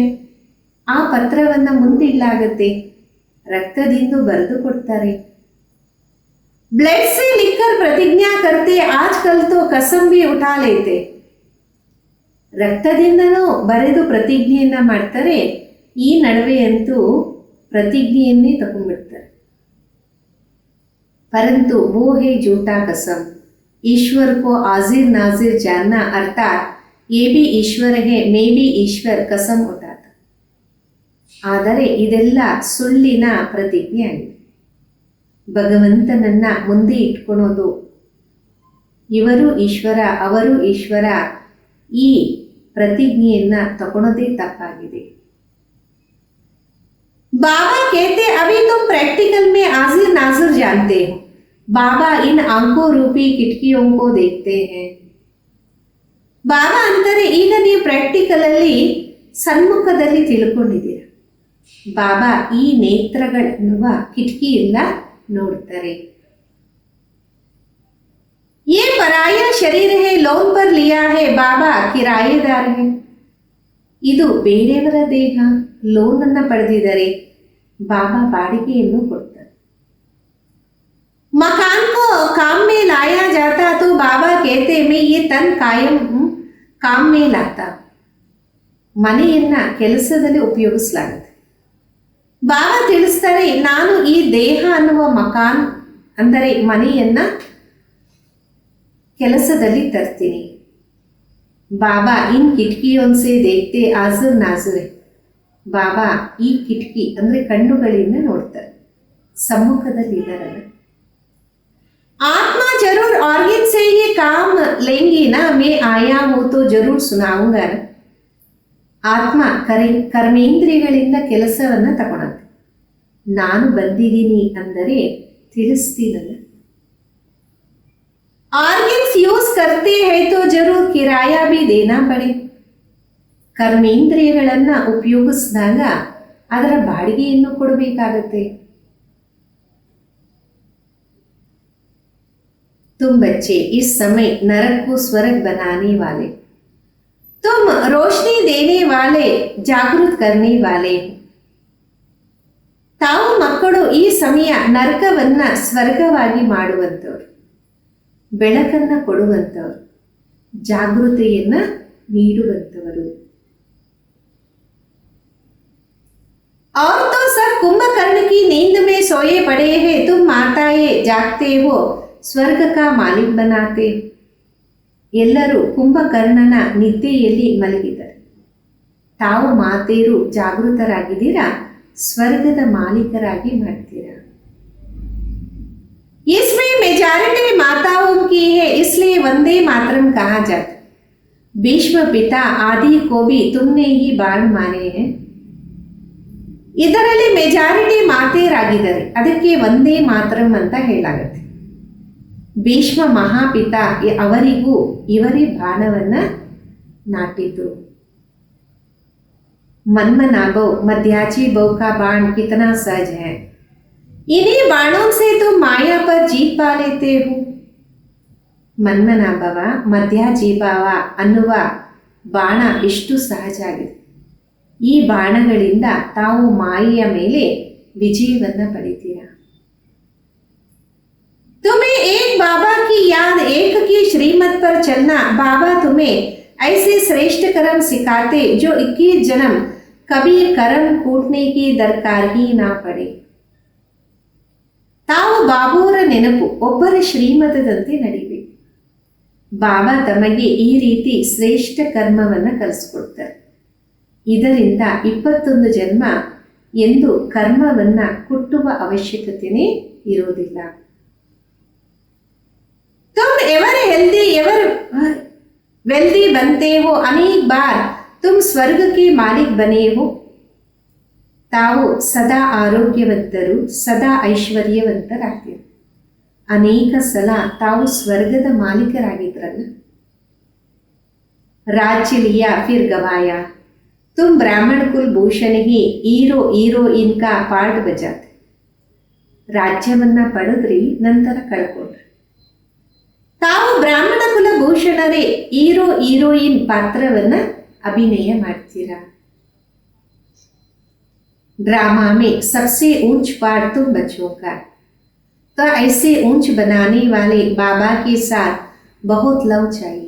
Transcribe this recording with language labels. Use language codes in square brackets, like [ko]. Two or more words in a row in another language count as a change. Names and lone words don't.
[kn] ಆ ಪತ್ರವನ್ನ ಮುಂದಿಡಲಾಗುತ್ತೆ, ರಕ್ತದಿಂದ ಬರೆದು ಕೊಡ್ತಾರೆ. [hi] ब्लड से लिखकर प्रतिज्ञा करते, आजकल तो कसम भी उठा लेते. [kn] ರಕ್ತದಿಂದನೂ ಬರೆದು ಪ್ರತಿಜ್ಞೆಯನ್ನ ಮಾಡ್ತಾರೆ. ಈ ನಡುವೆ ಅಂತೂ ಪ್ರತಿಜ್ಞೆಯನ್ನೇ ತಗೊಂಡ್ಬಿಡ್ತಾರೆ. [hi] परंतु वो है झूठा कसम, ईश्वर को हाजिर नाजिर जानना, अर्थात ये भी ईश्वर है मैं भी ईश्वर कसम उठाता. [kn] ಆದರೆ ಇದೆಲ್ಲ ಸುಳ್ಳಿನ ಪ್ರತಿಜ್ಞೆ ಆಗಿದೆ. ಭಗವಂತನನ್ನ ಮುಂದೆ ಇಟ್ಕೊಳೋದು, ಇವರು ಈಶ್ವರ ಅವರು ಈಶ್ವರ, ಈ ಪ್ರತಿಜ್ಞೆಯನ್ನ ತಗೊಳ್ಳೋದೇ ತಪ್ಪಾಗಿದೆ. [hi] बाबा कहते अभी तुम प्रैक्टिकल में हाजिर नाजिर जानते हो, बाबा इन आंखों रूपी ಕಿಟಕಿयों को देखते हैं. [kn] ಬಾಬಾ ಅಂತಾರೆ, ಈಗ ನೀವು ಪ್ರಾಕ್ಟಿಕಲ್ ಅಲ್ಲಿ ಸನ್ಮುಖದಲ್ಲಿ ತಿಳ್ಕೊಂಡಿದ್ದೀರ, ಬಾಬಾ ಈ ನೇತ್ರಗಳೆನ್ನುವ ಕಿಟಕಿಯಿಂದ ನೋಡ್ತಾರೆ. [hi] ये पराया शरीर है, लोन पर लिया है, बाबा किराएदार है. [kn] ಇದು ಬೇರೆಯವರ ದೇಹ, ಲೋನ್ ಅನ್ನ ಪಡೆದಿದ್ದಾರೆ, ಬಾಬಾ ಬಾಡಿಗೆಯನ್ನು ಕೊಡ್ತಾರೆ. [hi] मकान को काम में लाया जाता तो बाबा कहते मैं ये तन कायम काम में लाता. [kn] ಮನೆಯನ್ನ ಕೆಲಸದಲ್ಲಿ ಉಪಯೋಗಿಸಲಾಗುತ್ತೆ. ಬಾಬಾ ತಿಳಿಸ್ತಾರೆ, ನಾನು ಈ ದೇಹ ಅನ್ನುವ ಮಕಾನ್ ಅಂದರೆ ಮನೆಯನ್ನ ಕೆಲಸದಲ್ಲಿ ತರ್ತೀನಿ. [hi] बाबा इन किटकियों से देखते हाजिर नाजिर. [kn] ಬಾಬಾ ಈ ಕಿಟಕಿ ಅಂದ್ರೆ ಕಣ್ಣುಗಳಿಂದ ನೋಡ್ತಾರೆ. ಸಮ್ಮುಖದಲ್ಲಿದ್ದಾರಲ್ಲ. [hi] आत्मा जरूर ऑर्गन से ये काम लेंगी ना, मैं आया हूँ तो जरूर सुनाऊंगा ना. [kn] ಆತ್ಮ ಕರ್ಮೇಂದ್ರಿಯಗಳಿಂದ ಕೆಲಸವನ್ನು ತಗೊಳತ್ತೆ. ನಾನು ಬಂದಿದ್ದೀನಿ ಅಂದರೆ ತಿಳಿಸ್ತೀನಲ್ಲ. [en] organs use [hi] करते है तो जरूर किराया भी देना पड़े. [kn] ಕರ್ಮೇಂದ್ರಿಯಗಳನ್ನು ಉಪಯೋಗಿಸಿದಾಗ ಅದರ ಬಾಡಿಗೆಯನ್ನು ಕೊಡಬೇಕಾಗತ್ತೆ. [hi] तुम बच्चे इस समय नरक को स्वर्ग बनाने वाले, तुम रोशनी देने वाले, जागृत करने वाले. [kn] ತಾವು ಮಕ್ಕಳು ಈ ಸಮಯ ನರಕವನ್ನ ಸ್ವರ್ಗವಾಗಿ ಮಾಡುವಂಥವ್ರು, ಬೆಳಕನ್ನ ಕೊಡುವಂಥವ್ರು, ಜಾಗೃತಿಯನ್ನ ನೀಡುವಂಥವರು. [hi] और तो सब कुंभकर्ण की नींद में सोए पड़े हैं, तुम माताएं जागते हो, स्वर्ग का मालिक बनाते. [kn] ಎಲ್ಲರೂ ಕುಂಭಕರ್ಣನ ನಿದ್ದೆಯಲ್ಲಿ ಮಲಗಿದ್ದಾರೆ. ತಾವು ಮಾತೆಯರು ಜಾಗೃತರಾಗಿದ್ದೀರಾ, ಸ್ವರ್ಗದ ಮಾಲೀಕರಾಗಿ ಮಾಡ್ತೀರಾ. [hi] इसमें मेजॉरिटी माताओं की है, इसलिए वंदे मातरम कहा जाता. भीष्म पिता आदि को भी तुमने ही बाण मारे हैं. [kn] ಇದರಲ್ಲಿ ಮೆಜಾರಿಟಿ ಮಾತೆಯರಾಗಿದ್ದಾರೆ, ಅದಕ್ಕೆ ವಂದೇ ಮಾತರಂ ಅಂತ ಹೇಳಾಗುತ್ತೆ. ಭೀಷ್ಮ ಮಹಾಪಿತ ಅವರಿಗೂ ಇವರೇ ಬಾಣವನ್ನ ನಾಟಿದ್ರು. [sa] मनमना बो मध्याची बो [hi] का बाण कितना सहज है, इन्हीं बाणों से तुम माया पर जीत पा लेते हो. [sa] ಮನ್ಮನ ಭವ ಮಧ್ಯಾಜೀಭಾವ [kn] ಅನ್ನುವ ಬಾಣ ಎಷ್ಟು ಸಹಜ ಆಗಿದೆ. ಈ ಬಾಣಗಳಿಂದ ತಾವು ಮಾಯೆಯ ಮೇಲೆ ವಿಜಯವನ್ನು ಪಡಿತೀರಾ. [hi] तुम्हें एक बाबा की याद, एक की श्रीमत पर चलना. बाबा तुम्हें ऐसे श्रेष्ठ कर्म सिखाते जो 21 जन्म कभी कर्म कूटने की दरकार ही ना पड़े. [kn] ತಾವು ಬಾಬುವರ ನೆನಪು, ಒಬ್ಬರ ಶ್ರೀಮತದಂತೆ ನಡಿಬೇಕು. ಬಾಬಾ ತಮಗೆ ಈ ರೀತಿ ಶ್ರೇಷ್ಠ ಕರ್ಮವನ್ನು ಕಲಿಸ್ಕೊಡ್ತಾರೆ. ಇದರಿಂದ 21 ಜನ್ಮ ಎಂದು ಕರ್ಮವನ್ನು ಕುಟ್ಟುವ ಅವಶ್ಯಕತೆಯೇ ಇರೋದಿಲ್ಲ. [hi] तुम [en] ever healthy ever wealthy [hi] बनते हो, अनेक बार तुम स्वर्ग के मालिक बने हो. [kn] ತಾವು ಸದಾ ಆರೋಗ್ಯವಂತರು, ಸದಾ ಐಶ್ವರ್ಯವಂತರಾಗ್ತೀರಿ. ಅನೇಕ ಸಲ ತಾವು ಸ್ವರ್ಗದ ಮಾಲೀಕರಾಗಿದ್ರಲ್ಲ. [hi] राज्य लिया फिर गवाया, तुम ब्राह्मण कुल भूषण ही, [en] hero heroine [hi] का पार्ट बजाते. [kn] ರಾಜ್ಯವನ್ನ ಪಡೆದ್ರಿ, ನಂತರ ಕಳ್ಕೊಂಡ್ರಿ. ತಾವು ಬ್ರಾಹ್ಮಣ ಕುಲಭೂಷಣರೇ, [en] hero heroine [kn] ಪಾತ್ರವನ್ನ ಅಭಿನಯ ಮಾಡ್ತೀರಾ. [hi] ड्रामा में सबसे ऊंच पार्ट तुम बच्चों का, तो ऐसे ऊंच बनाने वाले बाबा के साथ बहुत लव चाहिए.